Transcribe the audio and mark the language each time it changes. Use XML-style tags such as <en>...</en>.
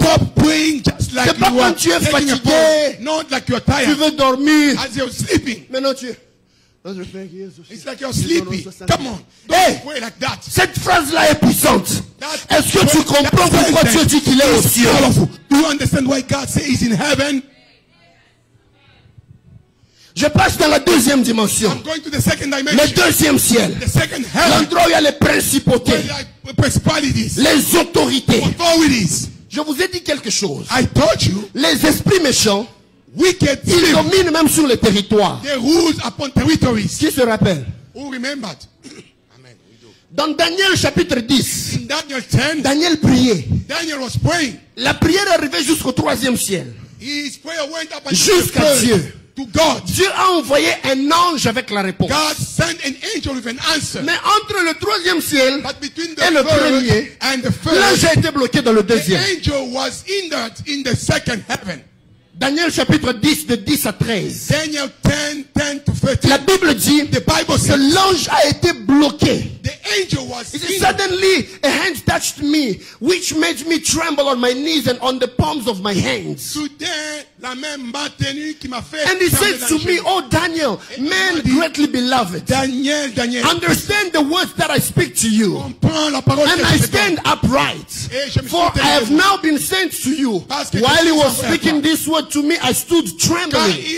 <en>Stop praying just like</en> <fr>c'est pas quand tu es fatigué.</fr> <en>Not like you're tired.</en> <fr>Tu veux dormir.</fr> <en>As you're sleeping.</en> <fr>Mais non, tu es.</fr> <en>It's like you're sleepy. Come on. Hey, pray like that.</en> <fr>Cette phrase-là est puissante. Est-ce que tu comprends pourquoi Dieu dit qu'il est aux cieux?</fr> <en>Do you understand why God says he's in heaven?</en> <fr>Je passe dans la deuxième dimension.</fr> <en>I'm going to the second dimension.</en> <fr>Le deuxième ciel.</fr> <en>The second heaven.</en> <fr>L'endroit où il y a les principautés. Les autorités.</fr> <en>Authorities.</en> <fr>Je vous ai dit quelque chose.</fr> <en>I told you.</en> <fr>Les esprits méchants.</fr> <en>Wicked.</en> <fr>Ils dominent même sur les territoires.</fr> <en>They rule upon territories.</en> <fr>Qui se rappelle?</fr> <en>Who remembered?</en> <fr>Dans Daniel chapitre 10.</fr> <en>In Daniel 10.</en> <fr>Daniel priait.</fr> <en>Daniel was praying.</en> <fr>La prière arrivait jusqu'au troisième ciel.</fr> <en>His prayer went up</en> <fr>jusqu'à Dieu.</fr> <en>To God.</en> <fr>Dieu a envoyé un ange avec la réponse. God sent an angel with an answer. Mais entre le troisième ciel et le premier, l'ange a été bloqué dans le deuxième.</fr> <en>The angel was hindered in the second heaven.</en> <fr>Daniel chapitre 10 de 10 à 13.</fr> <en>Daniel 10 to 13.</en> <fr>La Bible dit que l'ange a été bloqué.</fr> <en>The angel was suddenly a hand touched me, which made me tremble on my knees and on the palms of my hands.</en> <fr>Soudain, la main m'a tenu qui m'a fait.</fr> <en>And he said to me, "Oh Daniel, man greatly beloved, Daniel, understand the words that I speak to you, and I stand upright, for I have now been sent to you." While he was speaking this word to me, I stood trembling.</en>